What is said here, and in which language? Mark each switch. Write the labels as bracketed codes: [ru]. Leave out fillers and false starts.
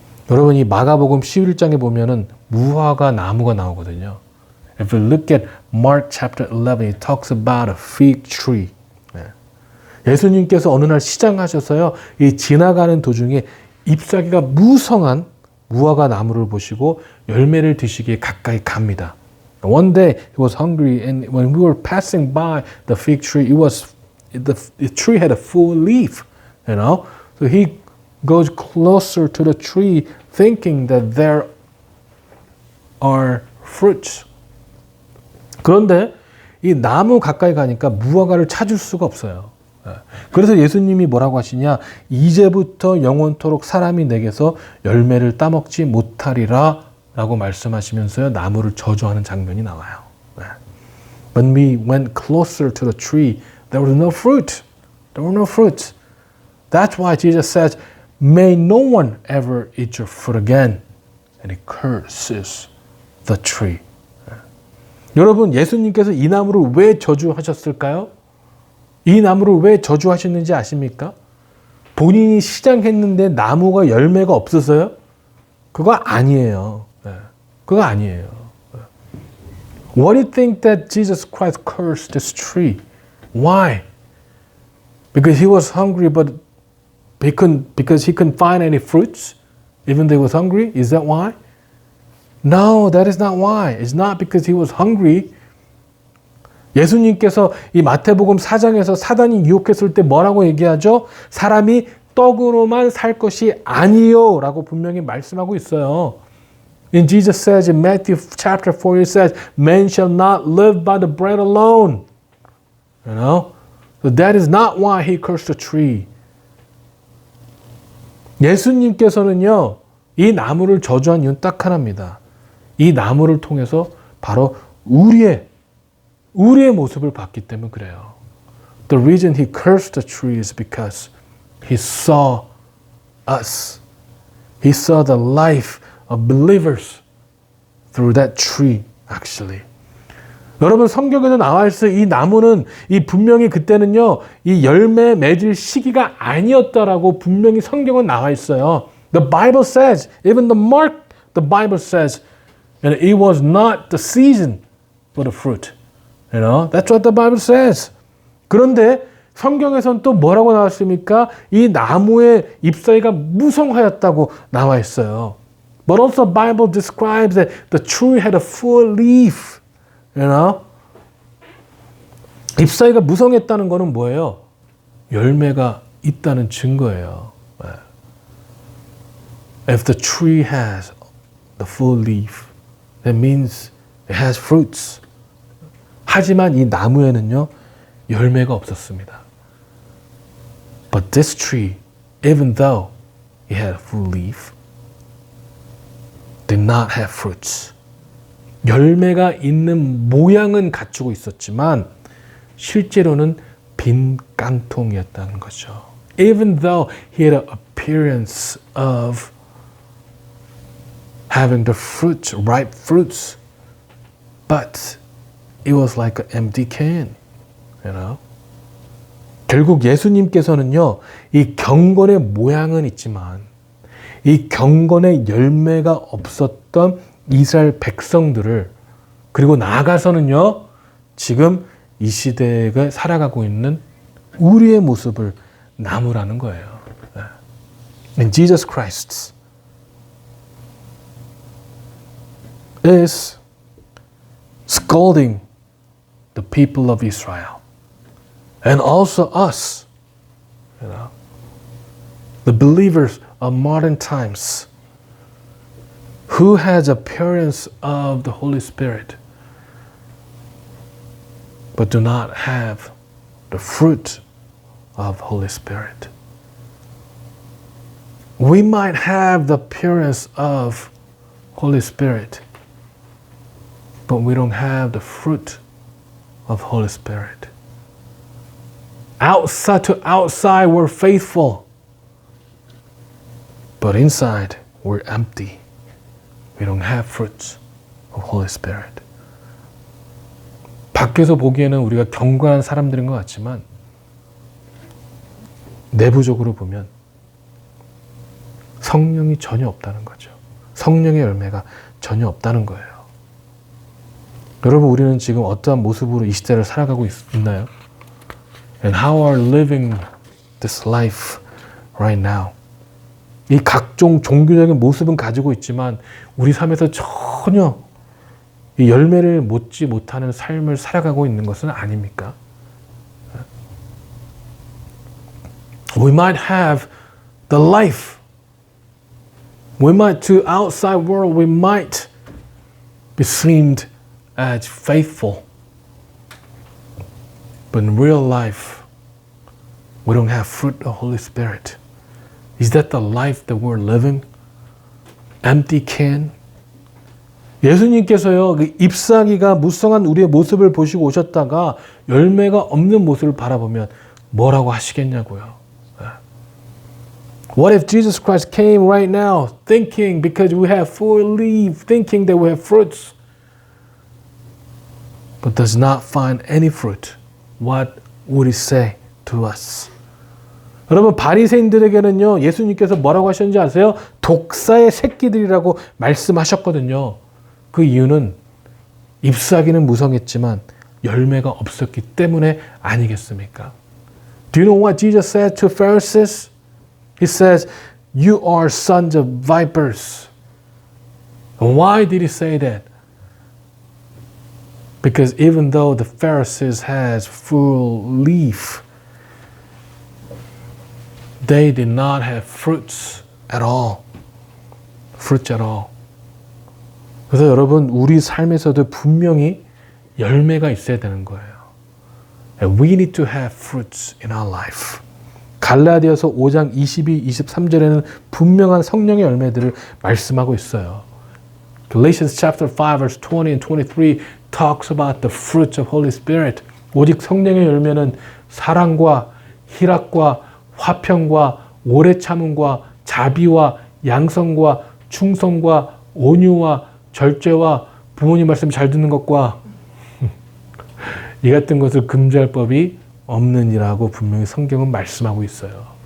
[ko] 여러분, 이 마가복음 11장에 보면은 무화과 나무가 나오거든요. [en] If we look at Mark chapter 11, it talks about a fig tree. [ko] 예수님께서 어느 날 시장하셔서요, 이 지나가는 도중에 잎사귀가 무성한 무화과 나무를 보시고 열매를 드시기에 가까이 갑니다. [en] One day he was hungry, and when we were passing by the fig tree, the tree had a full leaf, you know. So he goes closer to the tree, thinking that there are fruits. [ko] 그런데 이 나무 가까이 가니까 무화과를 찾을 수가 없어요. 그래서 예수님이 뭐라고 하시냐? 이제부터 영원토록 사람이 내게서 열매를 따먹지 못하리라 라고 말씀하시면서요, 나무를 저주하는 장면이 나와요. [en] When we went closer to the tree, there was no fruit. There were no fruit. That's why Jesus says, may no one ever eat your fruit again. And he curses the tree. [ko] 여러분, 예수님께서 이 나무를 왜 저주하셨을까요? 이 나무를 왜 저주하셨는지 아십니까? 본인이 시장했는데 나무가 열매가 없어서요? 그거 아니에요. 그거 아니에요. [en] Why do you think that Jesus Christ cursed this tree? Why? Because he was hungry, but because he couldn't find any fruits, even though he was hungry? Is that why? No, that is not why. It's not because he was hungry. [ko] 예수님께서 이 마태복음 4장에서 사단이 유혹했을 때 뭐라고 얘기하죠? 사람이 떡으로만 살 것이 아니요 라고 분명히 말씀하고 있어요. [en] And Jesus says in Matthew chapter 4, he says, man shall not live by the bread alone. You know? So that is not why he cursed the tree. [ko] 예수님께서는요, 이 나무를 저주한 이유는 딱 하나입니다. 이 나무를 통해서 바로 우리의 모습을 봤기 때문에 그래요. [en] The reason he cursed the tree is because he saw us. He saw the life of believers through that tree, actually. [ko] 여러분, 성경에도 나와 있어요. 이 나무는 분명히 그때는요, 이 열매 맺을 시기가 아니었다라고 분명히 성경은 나와 있어요. [en] The Bible says, even the Bible says, and it was not the season for the fruit. You know, that's what the Bible says. [ko] 그런데 성경에서는 또 뭐라고 나왔습니까? 이 나무의 잎사귀가 무성하였다고 나와 있어요. [en] But also the Bible describes that the tree had a full leaf. You know? [ko] 잎사귀가 무성했다는 거는 뭐예요? 열매가 있다는 증거예요. [en] If the tree has the full leaf, that means it has fruits. [ko] 하지만 이 나무에는요, 열매가 없었습니다. [en] But this tree, even though it had a full leaf, did not have fruits. [ko] 열매가 있는 모양은 갖추고 있었지만 실제로는 빈 깡통이었다는 거죠. [en] Even though he had an appearance of having the fruits, ripe fruits, but it was like an empty can, you know. [ko] 결국 예수님께서는요, 이 경건의 모양은 있지만 이 경건의 열매가 없었던 이스라엘 백성들을, 그리고 나아가서는요, 지금 이 시대에 살아가고 있는 우리의 모습을 나무라는 거예요. [en] And Jesus Christ is scolding the people of Israel and also us, you know, the believers of modern times who has appearance of the Holy Spirit but do not have the fruit of Holy Spirit. We might have the appearance of Holy Spirit, but we don't have the fruit of Holy Spirit. Outside to outside, we're faithful, but inside, we're empty. We don't have fruits of Holy Spirit. [ko] 밖에서 보기에는 우리가 경건한 사람들인 것 같지만 내부적으로 보면 성령이 전혀 없다는 거죠. 성령의 열매가 전혀 없다는 거예요. 여러분, 우리는 지금 어떠한 모습으로 이 시대를 살아가고 있나요? [en] And how are living this life right now? [ko] 이 각종 종교적인 모습은 가지고 있지만 우리 삶에서 전혀 이 열매를 맺지 못하는 삶을 살아가고 있는 것은 아닙니까? [en] We might have the life. We might, to outside world, we might be seemed as faithful. But in real life, we don't have fruit of the Holy Spirit. Is that the life that we're living? Empty can? [ko] 예수님께서요, 그 잎사귀가 무성한 우리의 모습을 보시고 오셨다가 열매가 없는 모습을 바라보면 뭐라고 하시겠냐고요. [en] What if Jesus Christ came right now thinking because we have full leaf, thinking that we have fruits, but does not find any fruit? What would he say to us? [ko] 여러분, 바리새인들에게는요, 예수님께서 뭐라고 하셨는지 아세요? 독사의 새끼들이라고 말씀하셨거든요. 그 이유는 잎사귀는 무성했지만 열매가 없었기 때문에 아니겠습니까? [en] Do you know what Jesus said to Pharisees? He says, you are sons of vipers. And why did he say that? Because even though the Pharisees has full leaf, they did not have fruits at all. Fruits at all. [ko] 그래서 여러분, 우리 삶에서도 분명히 열매가 있어야 되는 거예요. [en] And we need to have fruits in our life. [ko] 갈라디아서 5장 22, 23절에는 분명한 성령의 열매들을 말씀하고 있어요. [en] Galatians chapter 5 verse 20 and 23 talks about the fruits of Holy Spirit. [ko] 오직 성령의 열매는 사랑과 희락과 화평과 오래 참음과 자비와 양성과 충성과 온유와 절제와 부모님 말씀 잘 듣는 것과 이 같은 것을 금지할 법이 없느니라고 분명히 성경은 말씀하고 있어요.